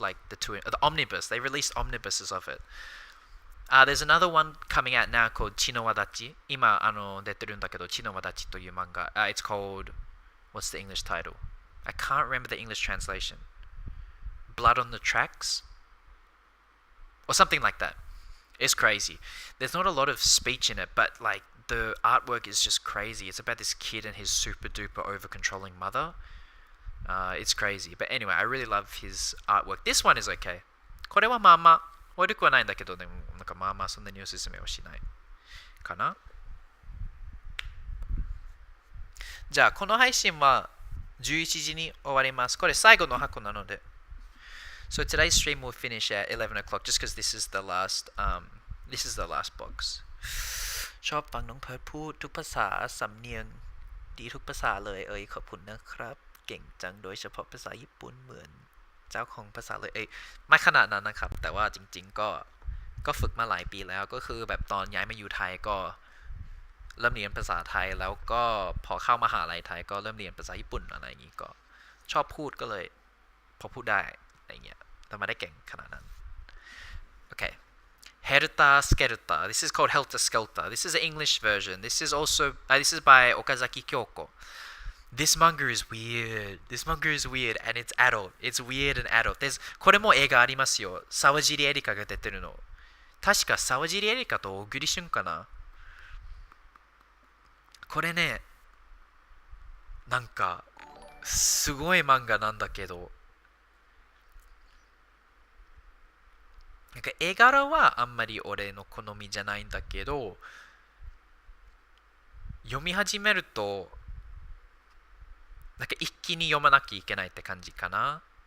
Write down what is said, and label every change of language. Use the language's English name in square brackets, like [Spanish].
[English] Like the omnibus. They released omnibuses of it. There's another one coming out now called Chi no Wadachi. [Japanese] 今出てるんだけど Chi no Wadachi という漫画. [English] It's called, what's the English title? I can't remember the English translation. Blood on the Tracks? Or something like that. It's crazy. There's not a lot of speech in it, but like the artwork is just crazy. It's about this kid and his super duper over controlling mother. It's crazy. But anyway, I really love his artwork. This one is okay. [Japanese] これはまあまあ悪くはないんだけど、でもなんかまあまあそんなにおすすめはしないかな。じゃあこの配信は11時に終わります。これ最後の箱なので。 [English] So today's stream will finish at 11 o'clock just because this is the last box. [Thai] ชอบฟังน้องเพิร์ทพูดทุกภาษาสำเนียงดีทุกภาษาเลยขอบคุณนะครับเก่งจังโดยเฉพาะภาษาญี่ปุ่นเหมือนเจ้าของภาษาเลยไม่ขนาดนั้นนะครับแต่ว่าจริงๆก็ฝึกมาหลายปีแล้วก็คือแบบตอนย้ายมาอยู่ไทยก็เริ่มเรียนภาษาไทยแล้วก็พอเข้ามหาลัยไทยก็เริ่มเรียนภาษาญี่ปุ่นอะไรอย่างนี้ก็ชอบพูดก็เลยพอพูดได้อะไรเงี้ยแต่ไม่ได้เก่งขนาดนั้น [English] Okay. Helter Skelter. This is called Helter Skelter. This is an English version. This is by Okazaki Kyoko. This manga is weird. This manga is weird and it's adult. It's weird and adult. [Japanese] There's これも映画ありますよ。沢尻エリカが出てるの。確か沢尻エリカと小栗旬かな。これね、なんかすごい漫画なんだけど、なんか絵柄はあんまり俺の好みじゃないんだけど、読み始めるとなんか一気に読まなきゃいけないって感じかな。